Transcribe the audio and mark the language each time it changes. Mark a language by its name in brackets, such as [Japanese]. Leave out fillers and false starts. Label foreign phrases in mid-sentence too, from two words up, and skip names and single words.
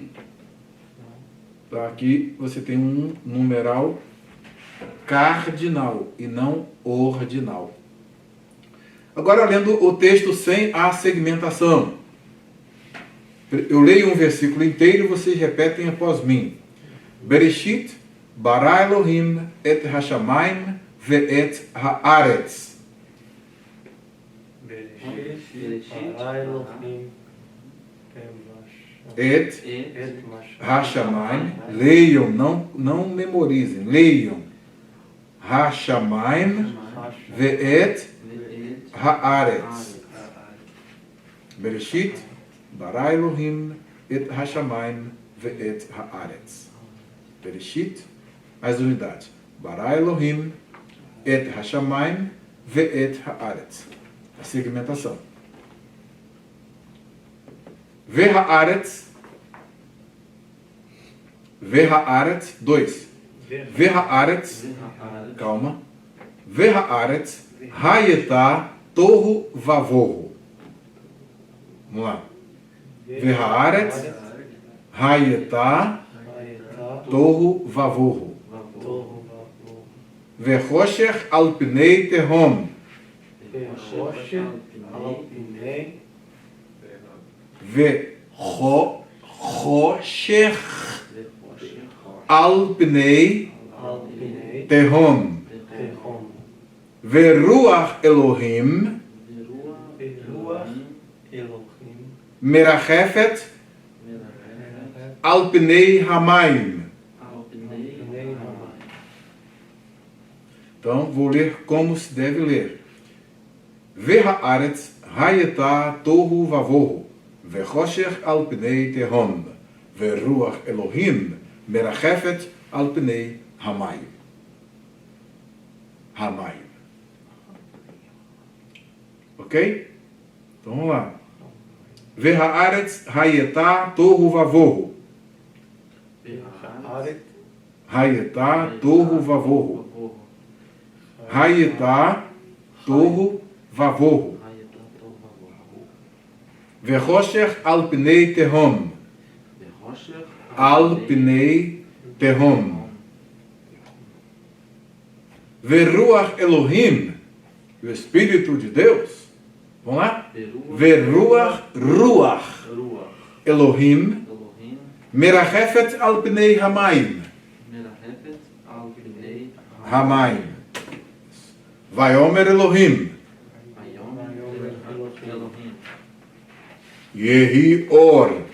[Portuguese] Tá? Aqui você tem um numeral cardinal e não ordinal. Agora lendo o texto sem a segmentação. Eu leio um versículo inteiro e vocês repetem após mim. [Hebrew] בראשית ברא אלהים את השמים ואת הארץ. את השמים. [Portuguese] Leiam, não memorizem. Leiam. [Hebrew] השמים ואת הארץ. בראשית ברא אלהים את השמים ואת הארץ. Bereshit, [Portuguese] as unidades. [Hebrew] ברא אלהים את השמים ואת הארץ. [Portuguese] A segmentação. Ve'haaretz. [Hebrew] Ve'haaretz, 2. Ve'haaretz, calma. והארץ היתה תהו ובהו. [Portuguese] Vamos lá. [Hebrew] והארץ היתה תהו ובהו. וחשך על פני תהום. וחשך על פני תהום. ורוח אלהים מרחפת על פני המים. [Portuguese] Então, vou ler como se deve ler. [Hebrew] והארץ היתה תהו ובהו. וחשך על פני תהום ורוח אלהים מרחפת על פני המים. Hamayim. [Portuguese] Ok? Então, vamos lá. [Hebrew] והארץ היתה תהו ובהו. היתה תהו ובהו. היתה תהו ובהו. וחשך על פני תהום. על פני תהום. ורוח אלהים, [Portuguese] o Espírito de Deus. Vamos lá? [Hebrew] ורוח אלהים מרחפת על פני המים. המים ויאמר אלהים. יהי אור.